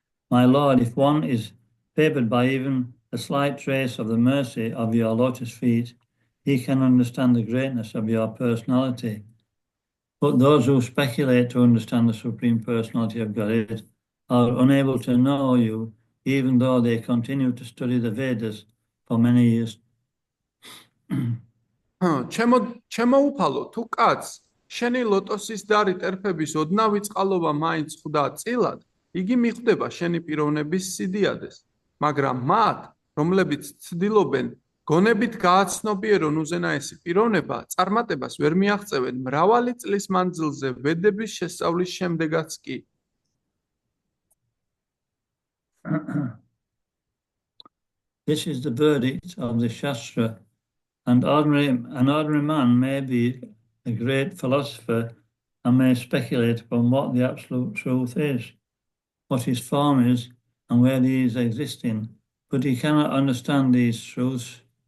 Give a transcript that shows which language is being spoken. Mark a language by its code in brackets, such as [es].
[en] My Lord, if one is favored by even a slight trace of the mercy of your lotus feet, he can understand the greatness of your personality. But those who speculate to understand the Supreme Personality of Godhead are unable to know you, even though they continue to study the Vedas for many years. [ka] ჩემო უფალო, თუ კაც შენი ლოტოსის დარი ტერფების ოდნავ წყალობა მაინც ხვდა წილად, იგი მიხვდება შენი პიროვნების სიდიადეს, მაგრამ მათ, რომლებიც ცდილობენ გონებით გააცნობიერონ უზენაესი პიროვნება, წარმატებას ვერ მიაღწევენ მრავალი წლის მანძილზე ვედების შესწავლის შემდეგაც კი. [en] This is the verdict of the Shastra, and an ordinary man may be a great philosopher and may speculate upon what the absolute truth is, what his form is, and where he is existing, but he cannot understand these truths.